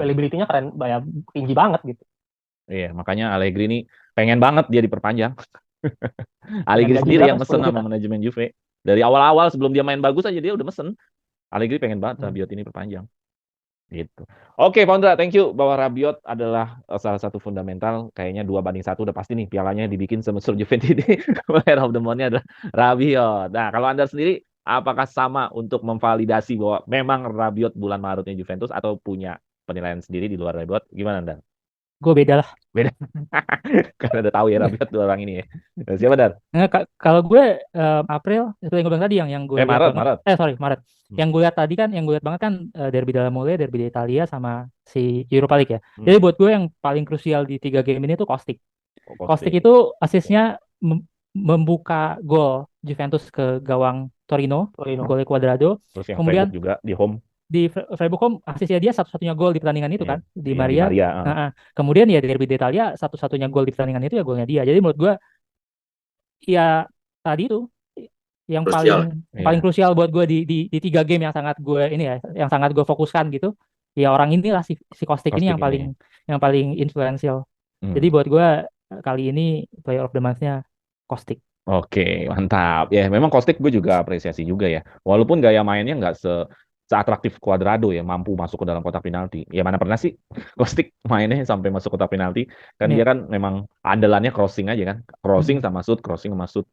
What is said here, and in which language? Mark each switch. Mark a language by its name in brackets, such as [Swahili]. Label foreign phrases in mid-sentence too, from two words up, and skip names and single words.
[Indonesian] availability-nya keren, ya, tinggi banget gitu. Iya, makanya Allegri ini pengen banget dia diperpanjang. Allegri gaji sendiri berapa? yang mesen 10 sama juta. manajemen Juve. Dari awal-awal sebelum dia main bagus aja dia udah mesen. Allegri pengen banget Hmm. Rabiot ini perpanjang. Gitu. Oke, Pondra, [English] thank you [Indonesian] bahwa Rabiot adalah salah satu fundamental. Kayaknya 2-1 udah pasti nih pialanya dibikin sama Sur Juventus ini. [English] Player of the Month-nya [Indonesian] adalah Rabiot. Nah, kalau Anda sendiri apakah sama untuk memvalidasi bahwa memang Rabiot bulan Maretnya Juventus atau punya penilaian sendiri di luar Rabiot? Gimana Anda? Gue beda lah. Beda. Karena udah tahu ya Rabiot dua orang ini ya. Siapa Dar? Nah, kalau gue April itu yang gue bilang tadi yang gue lihat Maret, banget. Maret. Sorry, Maret. Yang gue lihat tadi kan, yang gue lihat banget kan derby della Mole, derby di Italia sama si Europa League ya. Jadi buat gue yang paling krusial di 3 game ini tuh Kostic. Kostic itu asisnya membuka gol Juventus ke gawang Torino. Gol Cuadrado. Terus yang kemudian Freiburg juga di home. Di Freiburg home asisnya dia satu-satunya gol di pertandingan itu kan di Maria. Kemudian ya di derby d'Italia satu-satunya gol di pertandingan itu ya golnya dia. Jadi menurut gue ya tadi itu yang paling krusial buat gue di 3 game yang sangat gue ini ya, yang sangat gue fokuskan gitu. Ya orang inilah si Kostic ini yang paling influential. Jadi buat gue kali ini [English] player of the month-nya [Indonesian] Kostic. Oke, mantap. Ya, memang Kostic gue juga apresiasi juga ya. Walaupun gaya mainnya nggak seatraktif Cuadrado ya, mampu masuk ke dalam kotak penalti. Ya mana pernah sih Kostic mainnya sampai masuk kotak penalti? Kan dia kan memang andalannya crossing aja kan. Crossing sama shoot, crossing sama shoot.